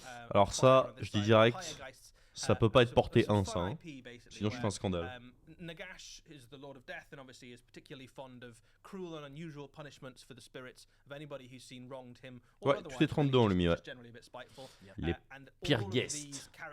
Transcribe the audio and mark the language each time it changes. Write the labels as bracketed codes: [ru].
[fr] Alors ça je dis direct, ça peut pas être porté 1 ça. Hein. Sinon je fais un scandale. [en] Nagash is the Lord of Death and obviously is particularly fond of cruel and unusual punishments for the spirits of anybody who's seen wronged him. [fr] Ouais, tu fais 32 en lui, ouais. Les pires guests.